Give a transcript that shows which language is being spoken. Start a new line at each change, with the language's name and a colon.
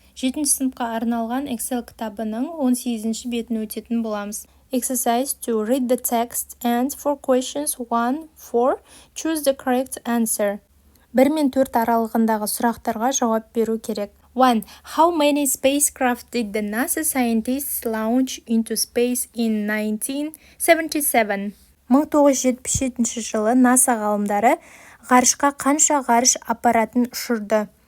Kazakh: 7-ші сыныпқа арналған Excel кітабының 18-ші бетін өтетін боламыз.
English: Exercise to read the text and for questions 1-4, choose the correct answer.
Kazakh: 1 мен 4 аралығындағы сұрақтарға жауап беру керек. 1.
English: How many spacecraft did the NASA scientists launch into space in 1977?
Kazakh: 1977 жылы NASA ғалымдары ғарышқа қанша ғарыш аппаратын ұшырды?